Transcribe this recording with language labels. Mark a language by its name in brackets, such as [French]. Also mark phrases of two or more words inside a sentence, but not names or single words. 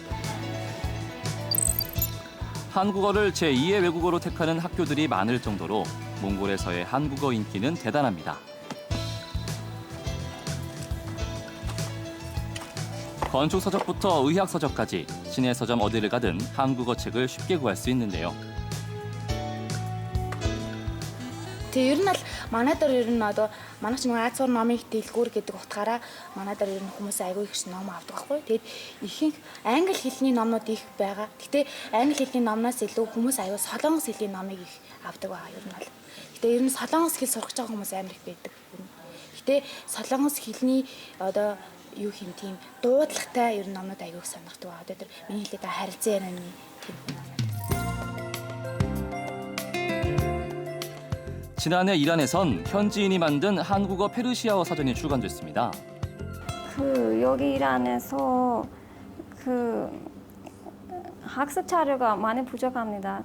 [Korean] 한국어를 제2의 외국어로 택하는 학교들이 많을 정도로 몽골에서의 한국어 인기는 대단합니다. 건축서적부터 의학서적까지 시내 서점 어디를 가든 한국어 책을 쉽게 구할 수 있는데요. [Mongolian] Тэгээ ер нь л манай дээр ер нь одоо манай ч нэг Азуур номыг дэлгүүр гэдэг утгаараа манай дээр ер нь хүмүүс айгүй их ном авдаг байхгүй. Тэгээд ихэнх англи хэлний номнууд их байгаа. Гэтэ англи хэлний номноос илүү хүмүүс айгүй солонгос хэлний номыг их авдаг байгаа ер нь бол. Гэтэ ер нь солонгос хэл сурах гэж байгаа хүмүүс амар их байдаг. Гэтэ солонгос хэлний одоо юу юм тийм дуудлагатай ер нь номнууд айгүй их сонирхдаг байгаа. Одоо тэр миний хэлээд байгаа харилцан ярианы тийм ном. [Korean] 지난해 이란에선 현지인이 만든 한국어 페르시아어 사전이 출간됐습니다. 여기 이란에서 학습 자료가 많이 부족합니다.